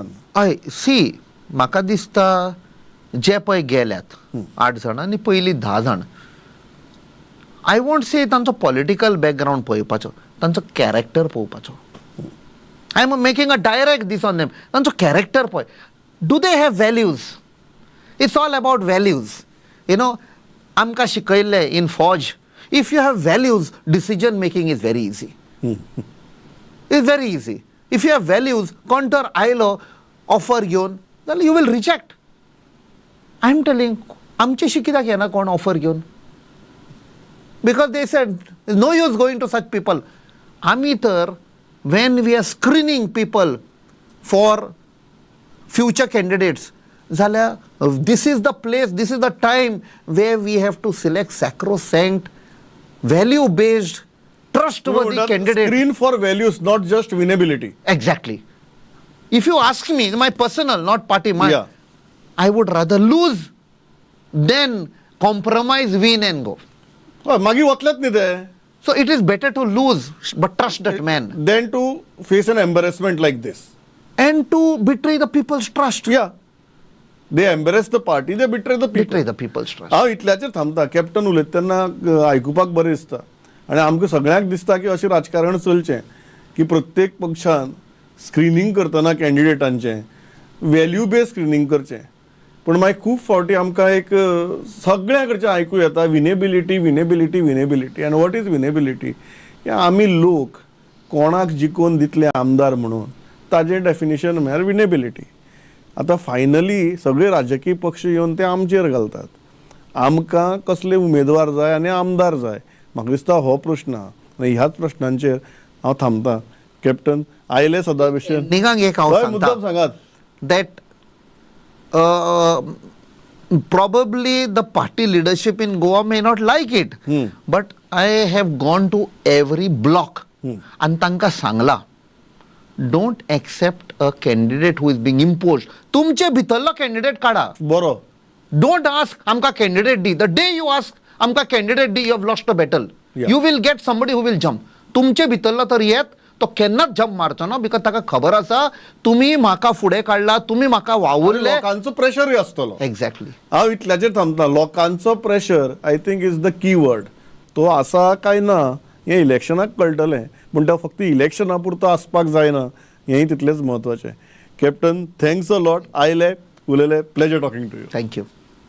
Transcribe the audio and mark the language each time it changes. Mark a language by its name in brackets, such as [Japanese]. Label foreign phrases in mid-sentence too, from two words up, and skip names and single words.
[Konkani] हय सी, म्हाका दिसता जे पळय गेल्यात 8 जाण आनी पयलीं 10 जाण, [English] I won't say [Konkani] तांचो [English] political background [Konkani] पळोवपाचो, तांचो कॅरेक्टर पळोवपाचो. [English] I am making a direct this on them. [Konkani] तांचो कॅरेक्टर पळय. [English] Do they have values? It's all about values. [Konkani] आमकां शिकयल्ले [English] in fauj, if you have values, decision making is very easy. It's very easy. If you have values, [Konkani] कोण तर आयलो ऑफर घेवन जाल्यार [English] you will reject. I am telling, [Konkani] आमचेशी कित्याक येना कोण ऑफर घेवन? [English] Because they said no use going to such people. [Konkani] आमी तर when we are screening people for future candidates, this is the place, this is the time where we have to select sacrosanct, value-based, trustworthy candidate. [English] Screen for values, not just winnability. Exactly. If you ask me, my personal, not party, Yeah. I would rather lose than compromise, win and go. [Konkani] मागीर वतलेच न्ही ते. [English] So it is better to lose but trust that man Then to face an embarrassment like this. and to betray the people's trust. Yeah. They embarrass the party, they betray the people. Betray the people's trust. [Konkani] हांव इतल्याचेर थांबता. कॅप्टन उलयता तेन्ना आयकुपाक बरें दिसता आनी आमकां सगळ्यांक दिसता की अशें राजकारण चलचें की प्रत्येक पक्षान स्क्रिनींग करतना कॅन्डिडेटांचें [English] value based screening [Konkani] करचें. पूण मागीर खूब फावटी आमकां एक सगळ्यां कडच्यान आयकूं येता विनेबिलिटी विनेबिलिटी विनेबिलिटी. [English] आनी what is winnability? [Konkani] की आमी लोक कोणाक जिखोवन दितले आमदार म्हणून ताजें डेफिनेशन म्हळ्यार विनेबिलिटी. आतां फायनली सगळे राजकीय पक्ष येवन ते आमचेर घालतात. आमकां कसले उमेदवार जाय आनी आमदार जाय. म्हाका दिसता हो प्रश्न आहा आनी ह्याच प्रश्नांचेर हांव थांबतां. कॅप्टन आयले सदां भशेन निगांक एक हांव हय, सांगता मुद्दाम सांगात. [English] that probably the party leadership in Goa may not like it, but I have gone to every block and [Konkani] तांकां सांगला [English] don't accept a candidate who is being imposed. [Konkani] तुमचे भितरलो candidate काढा. बरो. [English] Don't ask [Konkani] आमकां candidate दी. [English] The day you ask [Konkani] आमकां candidate दी, [English] you have lost a battle. Yeah. You will get somebody who will jump. [Konkani] तुमचे भितरलो तर येत तो केन्नाच जंप मारचो ना, बिकॉज ताका खबर आसा तुम्ही म्हाका फुडें काडला, तुम्ही म्हाका वावुरले. लोकांचो प्रेशरूय आसतलो. एक्झॅक्टली. हांव इतल्याचेर थांबता. लोकांचो प्रेशर [English] I think is the key word. [Konkani] तो आसा काय ना हें इलेक्शनाक कळटलें, पूण तो फक्त इलेक्शना पुरतो आसपाक जायना हेंय तितलेंच म्हत्वाचें. [English] कॅप्टन thanks a lot. [Konkani] आयले उलयले. [English] Pleasure talking to you. थँक्यू.